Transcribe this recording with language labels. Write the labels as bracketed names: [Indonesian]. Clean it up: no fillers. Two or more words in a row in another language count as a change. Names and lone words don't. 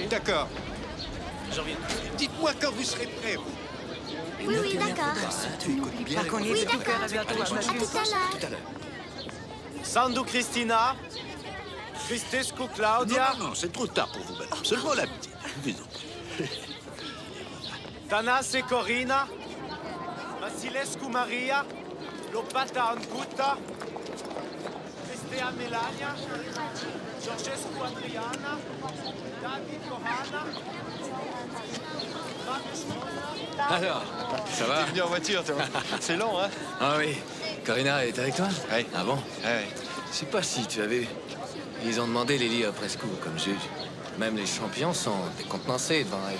[French] D'accord. J'en reviens. Dites-moi quand vous serez prêts. Oui, oui, d'accord. Tu écoutes bien. Par contre, Oui, il d'accord. cœur à bientôt. À tout à l'heure. Tout à l'heure. Sandu Cristina. Cristescu Claudia. Non, c'est trop tard pour vous battre. Seulement la petite. Disons. Tanase Corina. Vasilescu Maria. Lopata Ancuta. Cristea Melania. Georgescu Adriana. David Johanna. Alors, ça va? T'es venu en voiture, toi. C'est long, hein? Ah oui. Corina est avec toi? Oui. Ah bon? Ouais. Je sais pas si tu as vu. Ils ont demandé Lily Oprescu comme juge. Même les champions sont décontenancés devant elle.